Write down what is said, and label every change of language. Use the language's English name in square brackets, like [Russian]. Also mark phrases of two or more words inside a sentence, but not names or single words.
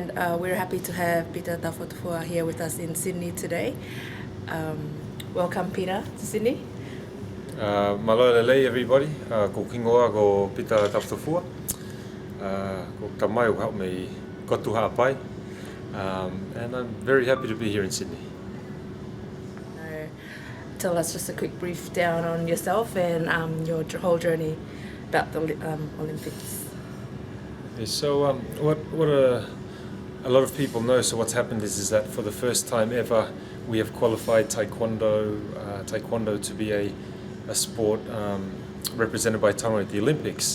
[English] We're happy to have Pita Taufatofua here with us in Sydney today. Welcome, Pita, to Sydney. [Tongan] Malo lelei everybody, ko kingoa ko Pita Taufatofua, ko tamai o hau mei kotu haapai, [English] and I'm very happy to be here in Sydney. Tell us just a quick brief down on yourself and your whole journey about the Olympics. Okay, so what a lot of people know, so what's happened is that for the first time ever we have qualified Taekwondo to be a sport represented by Tonga at the Olympics.